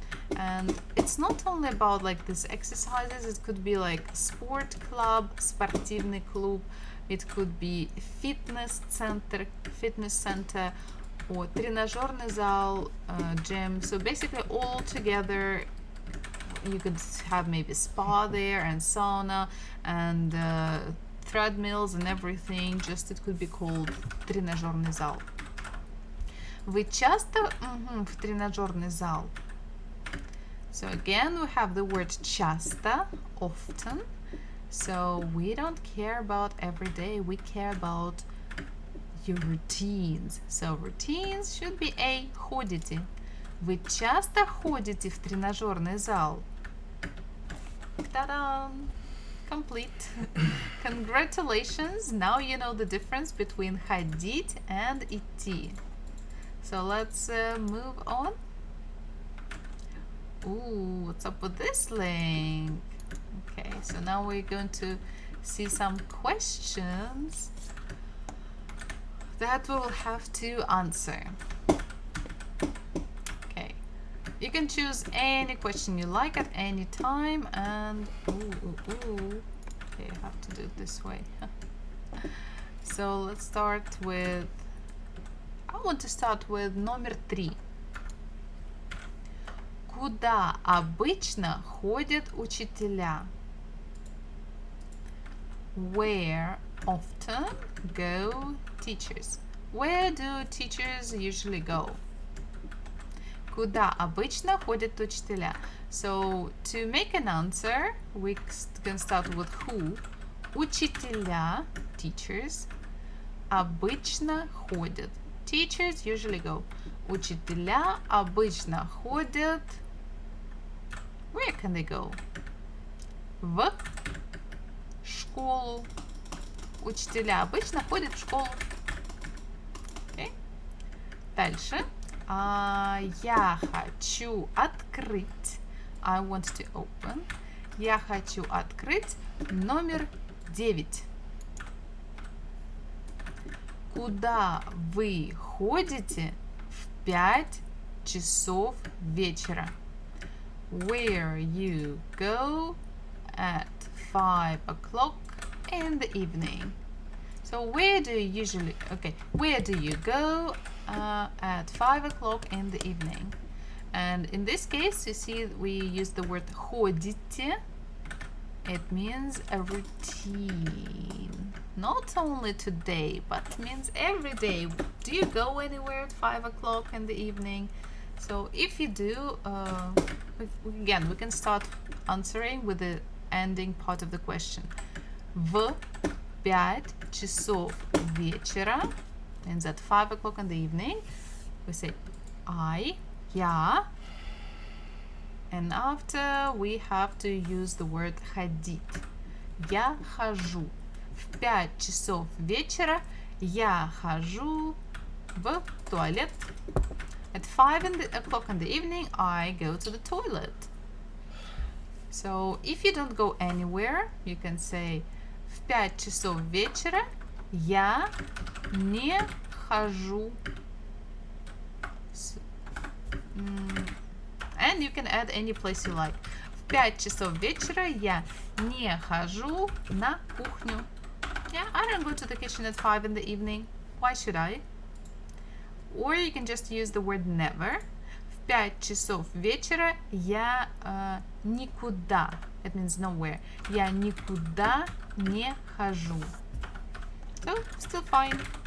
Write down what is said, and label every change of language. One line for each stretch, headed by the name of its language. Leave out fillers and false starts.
English: And it's not only about like these exercises, it could be like sport club,
Russian: спортивный клуб,
English: it could be fitness center, or
Russian: тренажерный зал,
English: gym. So basically all together you could have maybe spa there and sauna and treadmills and everything, just it could be called
Russian: тренажерный зал. Вы часто в тренажерный зал?
English: So again, we have the word часто, often. So we don't care about every day, we care about your routines. So routines should be A. Ходите.
Russian: Вы часто ходите в тренажерный зал?
English: Ta-da! Complete. Congratulations! Now you know the difference between ходить and идти. So let's move on. Ooh, what's up with this link? Okay, so now we're going to see some questions that we will have to answer. Okay, you can choose any question you like at any time, and okay, I have to do it this way. So let's start with, I want to start with
Russian: номер 3. Куда обычно ходят учителя?
English: Where often go teachers? Where do teachers usually go?
Russian: Куда обычно ходят учителя?
English: So to make an answer, we can start with who.
Russian: Учителя,
English: teachers.
Russian: Обычно ходят.
English: Teachers usually go.
Russian: Учителя обычно ходят.
English: Where can they go?
Russian: В школу. Учителя обычно ходят в школу. Okay. Дальше. Я хочу открыть.
English: I want to open.
Russian: Я хочу открыть номер 9. Куда вы ходите в 5 часов вечера?
English: Where you go at 5 o'clock in the evening. So where do you usually, okay, where do you go at 5 o'clock in the evening? And in this case, you see we use the word ходите. It means a routine. Not only today, but means every day. Do you go anywhere at 5 o'clock in the evening? So if you do, again, we can start answering with the ending part of the question.
Russian: В 5 часов вечера
English: means at 5 o'clock in the evening. We say я, and after we have to use the word ходить.
Russian: Я хожу. В 5 часов вечера я хожу в туалет.
English: At 5 o'clock in the evening, I go to the toilet. So if you don't go anywhere, you can say
Russian: в 5 часов вечера я не хожу.
English: And you can add any place you like.
Russian: В 5 часов вечера я не хожу на кухню.
English: Yeah, I don't go to the kitchen at 5 in the evening. Why should I? Or you can just use the word never.
Russian: В 5 часов вечера я никуда.
English: It means nowhere.
Russian: Я никуда не хожу.
English: So, still fine.